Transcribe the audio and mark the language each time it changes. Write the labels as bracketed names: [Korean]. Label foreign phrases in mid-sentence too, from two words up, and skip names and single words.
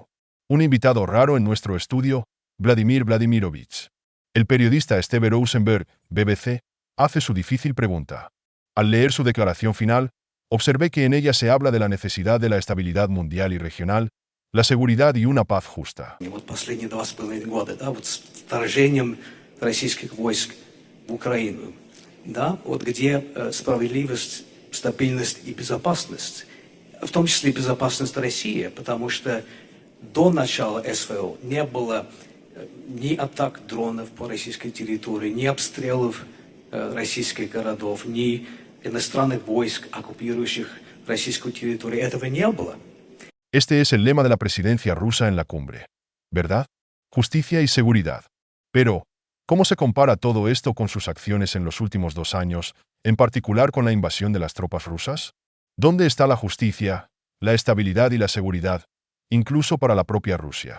[Spanish] Un invitado raro en nuestro estudio, Vladimir Vladimirovich. El periodista Steve Rosenberg, BBC, hace su difícil pregunta. Al leer su declaración final, observé que en ella se habla de la necesidad de la estabilidad mundial y regional, la seguridad y una paz justa. [Russian] Последние 2,5 года, да, вот с вторжением российских войск в Украину, да, вот где справедливость, стабильность и безопасность, в том числе и безопасность России, потому что до начала СВО не было ни атак дронов по российской территории, ни обстрелов российских городов, ни иностранных войск, оккупирующих российскую территорию. Этого не было. [Spanish] Este es el lema de la presidencia rusa en la cumbre, ¿verdad? Justicia y seguridad. Pero, ¿cómo se compara todo esto con sus acciones en los últimos 2 años, en particular con la invasión de las tropas rusas? ¿Dónde está la justicia, la estabilidad y la seguridad, incluso para la propia Rusia?